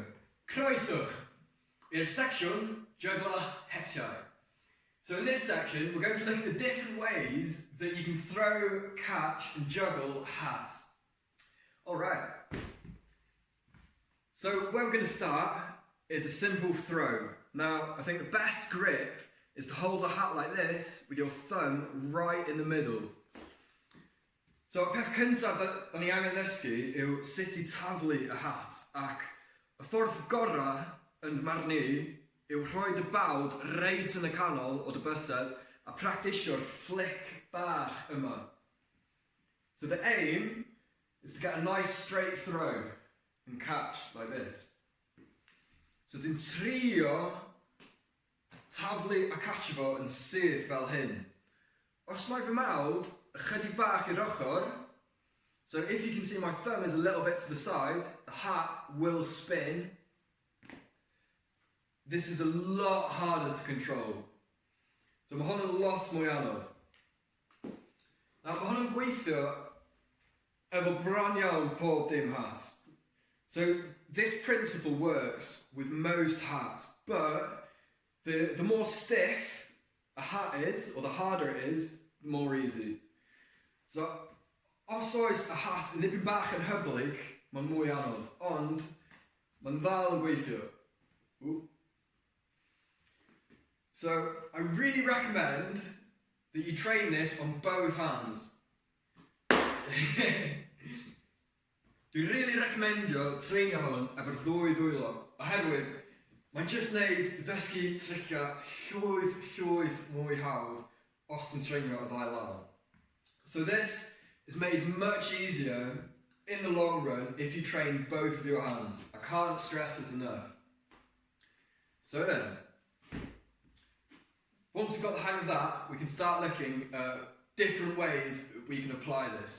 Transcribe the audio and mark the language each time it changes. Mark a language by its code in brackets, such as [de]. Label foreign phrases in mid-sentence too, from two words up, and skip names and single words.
[cy] Croeso i'r [en] section juggler [cy] hetiau. [en] So in this section we're going to look at the different ways that you can throw, catch and juggle a hat. Alright, so where we're going to start is a simple throw. Now I think the best grip is to hold a hat like this with your thumb right in the middle. [cy] So y peth cyntaf da ni angen ddysgu yw sut I taflu y hat, ac y ffordd gorau yn marn I yw rhoi dy bawd reit yn y canol o dy bysedd a practisio'r flick bach yma. [en] So the aim is to get a nice straight throw and catch like this. [cy] So dwi'n trio taflu a catch fo yn syth fel hyn. Os mae fy mawd ychydig bach i'r ochr, [en] so if you can see my thumb is a little bit to the side, the hat will spin, this is a lot harder to control. [cy] So mae hwn yn lot mwy anodd. Now mae hwn yn gweithio efo bron iawn pob dim hat. [en] So this principle works with most hats, but the more stiff a hat is, or the harder it is, the more easy. [cy] So os oes a hat yn dipyn bach yn hyblyg, mae'n mwy anodd, ond mae'n ddal yn gweithio. Ooh. [en] So I really recommend that you train this on both hands. [cy] Dwi'n really recommendio treinio hwn efo'r ddwy ddwylo, oherwydd mae'n just neud ddysgu tricia llwyth mwy hawdd os yn treinio y ddau law. [en] So this is made much easier in the long run if you train both of your hands. I can't stress this enough. So then, once we've got the hang of that, we can start looking at different ways that we can apply this.